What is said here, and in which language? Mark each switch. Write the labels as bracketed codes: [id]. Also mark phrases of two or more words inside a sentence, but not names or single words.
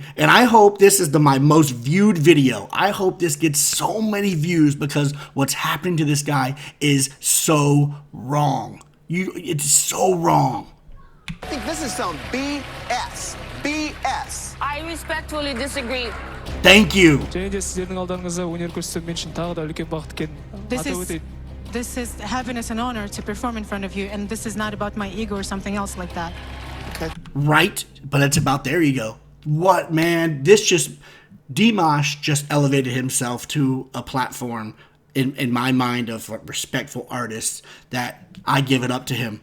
[en] And I hope this is my most viewed video. I hope this gets so many views because what's happening to this guy is so wrong. It's so wrong. I think this is some BS. BS. I respectfully disagree. Thank you. [kk] және де сіздердің алдарыңызда өнер көрсету мен үшін тағы да үлкен бақыт екенін [en] This [kk] атап [en] is [kk] өтейін. [en] this is happiness and honor to perform in front of you, and this is not about my ego or something else like that. Okay. Right, but it's about their ego. What, man? Dimash just elevated himself to a platform in my mind of respectful artists that I give it up to him.